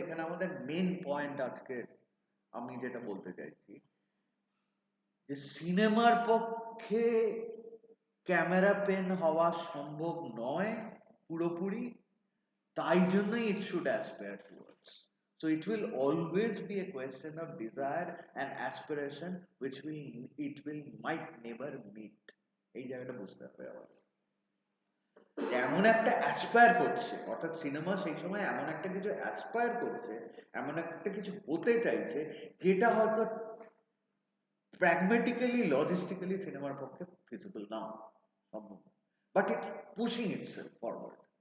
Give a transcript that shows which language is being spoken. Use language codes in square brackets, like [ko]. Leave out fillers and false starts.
[bn] এখানে আমাদের main point আজকে আমি যেটা বলতে চাইছি, যে সিনেমার পক্ষে ক্যামেরা পেন হওয়া সম্ভব নয় পুরোপুরি, তাই জন্যই [en] It should aspire towards. So it will always be a question of desire and aspiration which might never meet. [bn] এই জায়গাটা বুঝতে হবে আবার এমন একটা অ্যাসপায়ার করছে, অর্থাৎ সিনেমা সেই সময় এমন একটা কিছু অ্যাসপায়ার করছে, এমন একটা কিছু হতে চাইছে যেটা হয়তো প্র্যাগমেটিক্যালি লজিস্টিক্যালি সিনেমার পক্ষে ফিজিবল না সম্ভব, [en] But it pushing itself forward.